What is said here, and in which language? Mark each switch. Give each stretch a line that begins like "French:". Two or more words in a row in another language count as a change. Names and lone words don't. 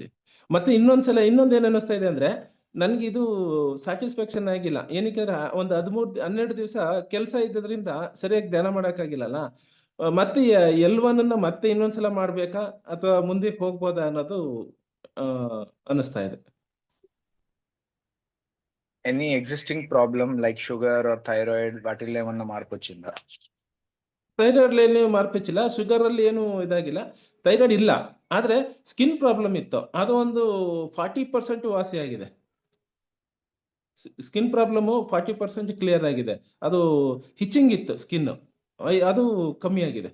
Kannada: ಮತ್ತೆ ಇನ್ನೊಂದೇನ್ ಅನ್ನಿಸ್ತಾ ಇದೆ ಅಂದ್ರೆ, ನನ್ಗಿದು ಸ್ಯಾಟಿಸ್ಫ್ಯಾಕ್ಷನ್ ಆಗಿಲ್ಲ. ಏನಕ್ಕೆ ಅಂದ್ರೆ ಒಂದು 12 ದಿವಸ ಕೆಲ್ಸ ಇದ್ದದ್ರಿಂದ ಸರಿಯಾಗಿ ಧ್ಯಾನ ಮಾಡಕ್ಕಾಗಿಲ್ಲಲ್ಲ. ಮತ್ತೆ ಎಲ್1 ಅನ್ನ ಮತ್ತೆ ಇನ್ನೊಂದ್ಸಲ ಮಾಡ್ಬೇಕಾ? ಅಥವಾ ಮುಂದಕ್ಕೆ ಹೋಗ್ಬೋದಾ ಅನ್ನೋದು ಅನ್ನಿಸ್ತಾ ಇದೆ.
English: any existing problem like sugar or thyroid
Telugu: వాటిల్లో ఏమన్నా మార్పు వచ్చిందా?
Kannada: ಥೈರಾಯ್ಡ್‌ಲಿ ಏನು ಮಾರ್ಪಿಚ್ಚಿಲ್ಲ. ಶುಗರಲ್ಲಿ ಏನು ಇದಾಗಿಲ್ಲ. ಥೈರಾಯ್ಡ್ ಇಲ್ಲ. ಆದ್ರೆ
English: skin problem
Kannada: ಇತ್ತು. ಅದು ಒಂದು 40% ವಾಸಿಯಾಗಿದೆ.
English: skin problem
Kannada: 40% ಕ್ಲಿಯರ್ ಆಗಿದೆ. ಅದು ಹಿಚಿಂಗ್ ಇತ್ತು ಸ್ಕಿನ್. ಅದು ಕಮ್ಮಿ ಆಗಿದೆ.